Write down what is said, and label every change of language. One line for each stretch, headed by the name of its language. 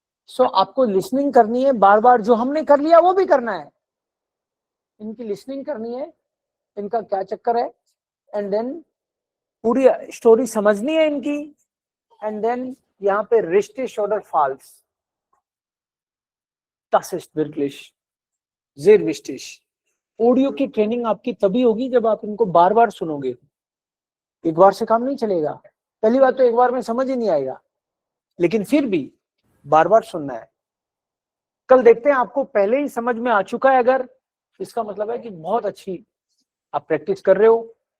Hindi: So आपको listening करनी है बार बार. जो हमने कर लिया वो भी करना है. इनकी लिसनिंग करनी है, इनका क्या चक्कर है, एंड देन पूरी स्टोरी समझनी है इनकी. एंड देन यहाँ पे
German: richtig oder falsch. Das ist wirklich sehr wichtig.
Hindi: Audio की ट्रेनिंग आपकी तभी होगी जब आप इनको बार बार सुनोगे. एक बार से काम नहीं चलेगा. पहली बात तो एक बार में समझ ही नहीं आएगा, लेकिन फिर भी बार बार सुनना है. कल देखते हैं आपको पहले ही समझ में आ चुका है, अगर इसका मतलब है कि बहुत अच्छी आप प्रैक्टिस कर रहे हो.